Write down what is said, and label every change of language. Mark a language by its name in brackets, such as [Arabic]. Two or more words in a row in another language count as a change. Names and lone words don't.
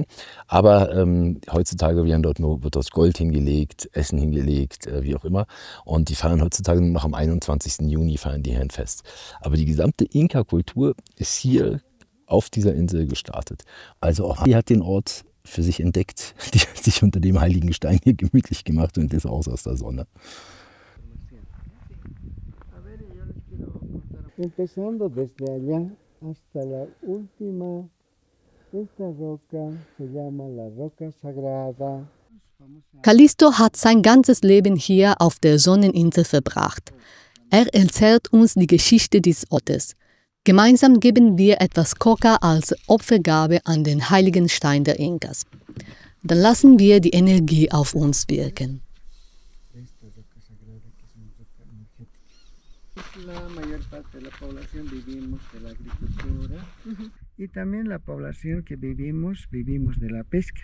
[German] Aber heutzutage wird dort Gold hingelegt, Essen hingelegt, wie auch immer. Und die feiern heutzutage nur noch am 21. Juni, feiern die hier ein Fest. Aber die gesamte Inka-Kultur ist hier auf dieser Insel gestartet. Also auch die hat den Ort für sich entdeckt. Die hat sich unter dem heiligen Stein hier gemütlich gemacht und ist raus aus der Sonne. [Spanish] Empezando desde allá hasta la última, esta roca se llama la Roca Sagrada. [German] Calixto hat sein ganzes Leben hier auf der Sonneninsel verbracht. Er erzählt uns die Geschichte des Ortes. Gemeinsam geben wir etwas Coca als Opfergabe an den heiligen Stein der Inkas. Dann lassen wir die Energie auf uns wirken. [Spanish] La mayor parte de la población vivimos de la agricultura y también la población que vivimos de la pesca.